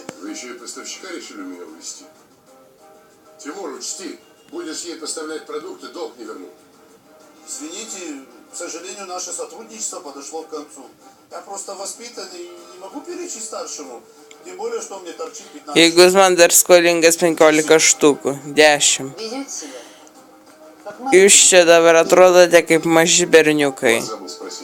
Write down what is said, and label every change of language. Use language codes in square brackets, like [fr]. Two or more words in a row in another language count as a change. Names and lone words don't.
[ru] Вы еще и поставщика решили у меня увезти? Тимур, учти, будешь ей поставлять продукты, долг не верну. Извините, к сожалению, наше сотрудничество подошло к концу. Я просто воспитанный и не могу перечить старшему. Тем более, что мне торчит 15 [lt] Jeigu jis man dar skolingas 15 štukų. 10. [ru] Ведете себя? Как мы... [lt] Jūs čia dabar atrodote kaip maži berniukai. [ru] Забыл спросить.